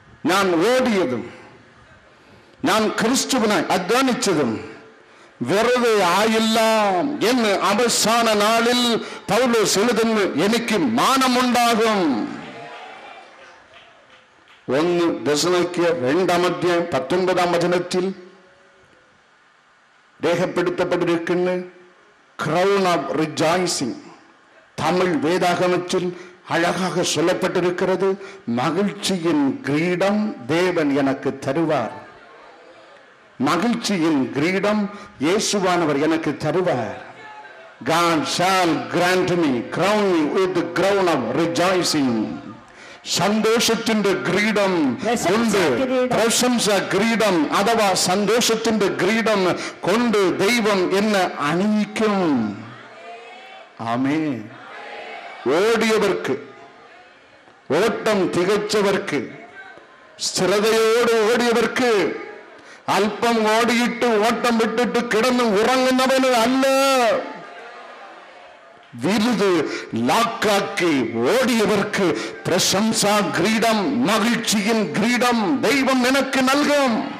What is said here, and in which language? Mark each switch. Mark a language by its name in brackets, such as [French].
[Malayalam] ഞാൻ ഓടിയതും ഞാൻ ക്രിസ്തുവിനായി അധ്വാനിച്ചതും വെറുതെ ആയില്ല എന്ന് അവസാന നാളിൽ പൗലോസ് എഴുതുന്നു. എനിക്ക് മാനമുണ്ടാകും. 1 ദശലോനിക്കർ 2-ാം അധ്യായം 19-ാം വചനത്തിൽ രേഖപ്പെടുത്തപ്പെട്ടിരിക്കുന്ന ക്രൗൺ ഓഫ് റിജോയ്സിംഗ്. [Tamil] தமிழ் வேதாகமத்தில் அழகாக சொல்லப்பட்டிருக்கிறது. மகிழ்ச்சியின் கிரீடம் தேவன் எனக்கு தருவார். மகிழ்ச்சியின் கிரீடம் இயேசுவானவர் எனக்கு தருவார். [English] God shall grant me, crown me with the crown of rejoicing. [Malayalam] സന്തോഷത്തിന്റെ ഗ്രീഡം കൊണ്ട്, പ്രശംസ ഗ്രീഡം അഥവാ സന്തോഷത്തിന്റെ ഗ്രീഡം കൊണ്ട് ദൈവം എന്നെ അണിയിക്കും. ആമേൻ. ഓടിയവർക്ക്, ഓട്ടം തികച്ചവർക്ക്, സ്ഥിരതയോട് ഓടിയവർക്ക്, അല്പം ഓടിയിട്ട് ഓട്ടം വിട്ടിട്ട് കിടന്ന് ഉറങ്ങുന്നവന് അല്ല, വിരുത് ലാക്കാക്കി ഓടിയവർക്ക് പ്രശംസാ ഗ്രീഡം, മகிழ்ச்சியின் ഗ്രീഡം ദൈവം നിനക്ക് നൽകും.